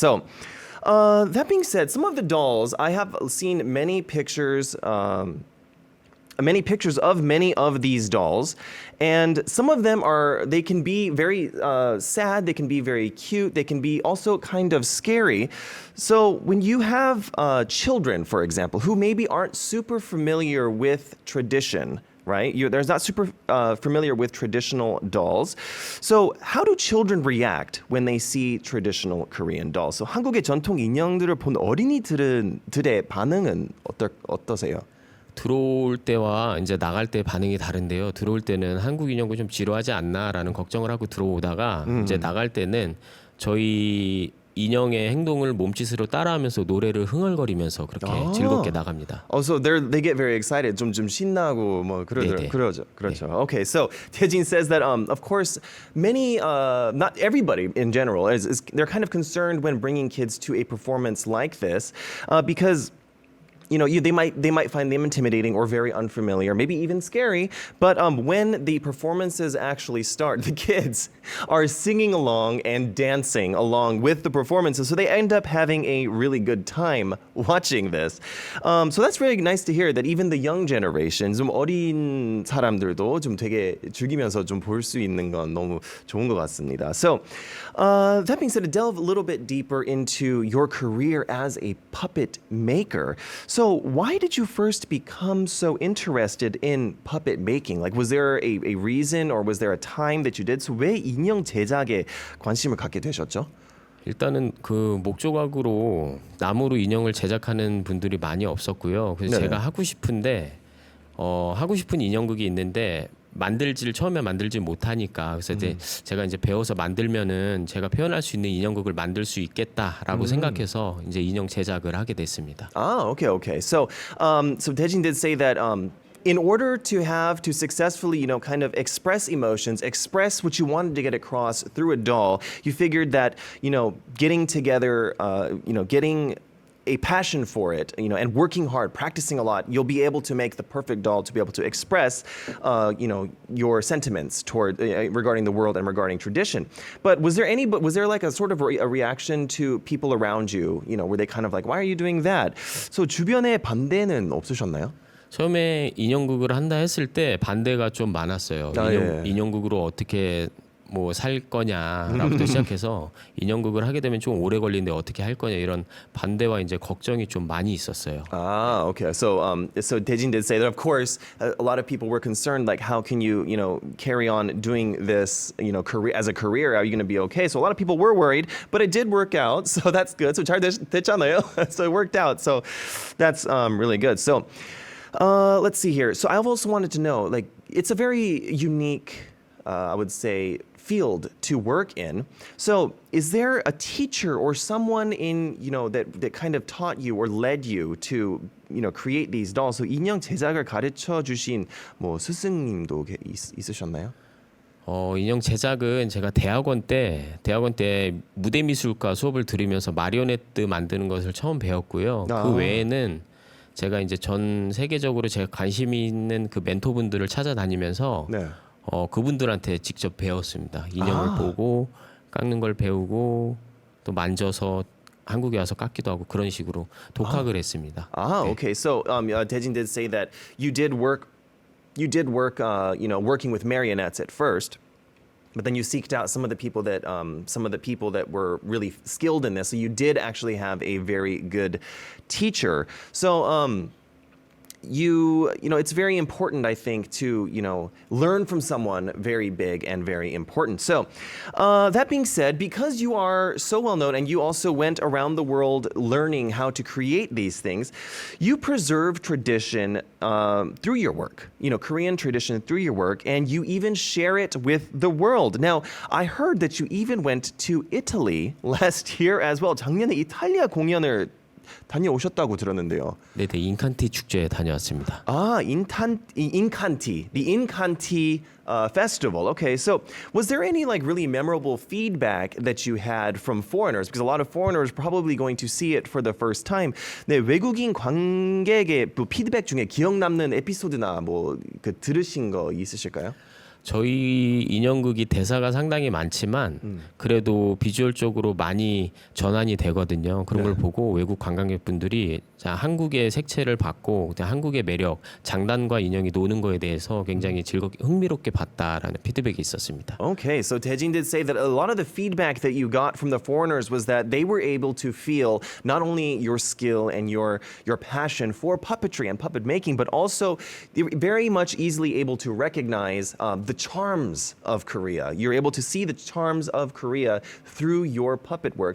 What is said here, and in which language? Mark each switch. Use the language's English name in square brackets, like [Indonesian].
[English] So that being said, some of the dolls, I have seen many pictures of many of these dolls, and some of them they can be very sad, they can be very cute, they can be also kind of scary. So when you have children, for example, who maybe aren't super familiar with tradition, right? They're not super familiar with traditional dolls. So how do children react when they see traditional Korean dolls? [Korean] So 한국의 전통 인형들을 본 어린이들의 반응은 어떠세요? 들어올 때와 이제 나갈 때 반응이 다른데요. 들어올 때는 한국 인형고 좀 지루하지 않나라는 걱정을 하고 들어오다가 이제 나갈 때는 저희 인형의 행동을 몸짓으로 따라하면서 노래를 흥얼거리면서 그렇게 즐겁게 나갑니다. [English] Oh, so they get very excited. [Korean] 좀 신나고 뭐 네네. 그러죠. [English] Okay, so Taejin says that of course many not everybody in general is they're kind of concerned when bringing kids to a performance like this because you know, they might find them intimidating or very unfamiliar, maybe even scary. But when the performances actually start, the kids are singing along and dancing along with the performances, so they end up having a really good time watching this. So that's really nice to hear that even the young generation, [Korean] 좀 어린 사람들도 좀 되게 즐기면서 좀 볼 수 있는 건 너무 좋은 것 같습니다. [English] So that being said, to delve a little bit deeper into your career as a puppet maker. So why did you first become so interested in puppet making? Like, was there a reason or was there a time that you did? [Korean] So 왜 인형 제작에 관심을 갖게 되셨죠? 일단은 그 목조각으로 나무로 인형을 제작하는 분들이 많이 없었고요. 그래서 네네. 제가 하고 싶은데 하고 싶은 인형극이 있는데 처음에 만들지 못하니까 그래서 이제 제가 이제 배워서 만들면은 제가 표현할 수 있는 인형극을 만들 수 있겠다라고 생각해서 이제 인형 제작을 하게 됐습니다. [English] Ah, okay. So Taejin did say that in order to successfully, kind of express emotions, express what you wanted to get across through a doll, you figured that, getting together, getting a passion for it, and working hard, practicing a lot, you'll be able to make the perfect doll to be able to express, your sentiments toward regarding the world and regarding tradition. But was there like a sort of a reaction to people around you? Were they kind of like, why are you doing that? [Korean] So 주변에 반대는 없으셨나요? 처음에 인형극을 한다 했을 때 반대가 좀 많았어요. 예. 인형극으로 어떻게 뭐 살 거냐라부터 시작해서 인형극을 하게 되면 좀 오래 걸리는데 어떻게 할 거냐 이런 반대와 이제 걱정이 좀 많이 있었어요. [English] Ah, okay. So Taejin did say that, of course, a lot of people were concerned, like, how can you, carry on doing this, career as a career? Are you going to be okay? So a lot of people were worried, but it did work out. So that's good. So [Korean] 잘 됐잖아요. [English] So it worked out. So that's really good. So let's see here. So I've also wanted to know, like, it's a very unique, I would say, field to work in. So is there a teacher or someone in, that kind of taught you or led you to, create these dolls? [Korean] So 인형 제작을 가르쳐 주신 뭐 스승님도 있으셨나요? 인형 제작은 제가 대학원 때 무대 미술과 수업을 들으면서 마리오네트 만드는 것을 처음 배웠고요. 아. 그 외에는 제가 이제 전 세계적으로 제가 관심이 있는 그 멘토분들을 찾아다니면서 네. 그분들한테 직접 배웠습니다. 인형을 보고 깎는 걸 배우고 또 만져서 한국에 와서 깎기도 하고 그런 식으로 독학을 했습니다. [English] Ah, okay. So Taejin did say that you did work, working with marionettes at first. But then you seeked out some of the people that were really skilled in this. So you did actually have a very good teacher. So it's very important, I think, to learn from someone very big and very important. So that being said, because you are so well known and you also went around the world learning how to create these things, you preserve tradition through your work, Korean tradition through your work, and you even share it with the world. Now, I heard that you even went to Italy last year as well. [Korean] 작년에 이탈리아 공연을 다녀오셨다고 들었는데요. 네, 인칸티 축제에 다녀왔습니다. [English] Ah, Incanti, the Incanti festival. Okay, so was there any like really memorable feedback that you had from foreigners? Because a lot of foreigners probably going to see it for the first time. [Korean] 네, 외국인 관객의 피드백 중에 기억 남는 에피소드나 들으신 거 있으실까요? 저희 인형극이 대사가 상당히 많지만 그래도 비주얼적으로 많이 전환이 되거든요. 그런 걸 보고 외국 관광객분들이 한국의 색채를 받고 한국의 매력, 장단과 인형이 노는 거에 대해서 굉장히 즐겁게 흥미롭게 봤다라는 피드백이 있었습니다. [English] Okay, so Taejin did say that a lot of the feedback that you got from the foreigners was that they were able to feel not only your skill and your passion for puppetry and puppet making, but also they were very much easily able to recognize the charms of Korea. You're able to see the charms of Korea through your puppet work.